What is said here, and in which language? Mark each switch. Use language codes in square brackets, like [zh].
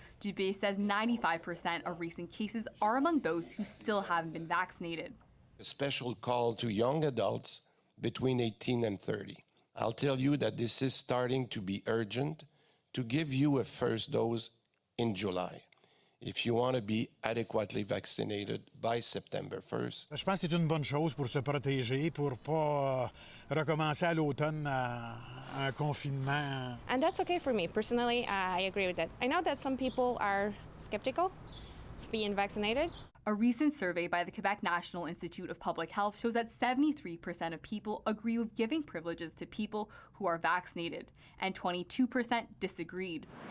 [en] Dubé says 95% of recent cases are among those who still haven't been vaccinated. A special call to young adults between 18 and 30. I'll tell you that this is starting to be urgent to give you a first dose in July, if you want to be adequately vaccinated by September 1st. [fr] Je pense que c'est une bonne chose pour se protéger, pour pas recommencer à l'automne un confinement. [en] And that's okay for me. Personally, I agree with that. I know that some people are skeptical of being vaccinated. A recent survey by the Quebec National Institute of Public Health shows that 73% of people agree with giving privileges to people who are vaccinated, and 22% disagreed.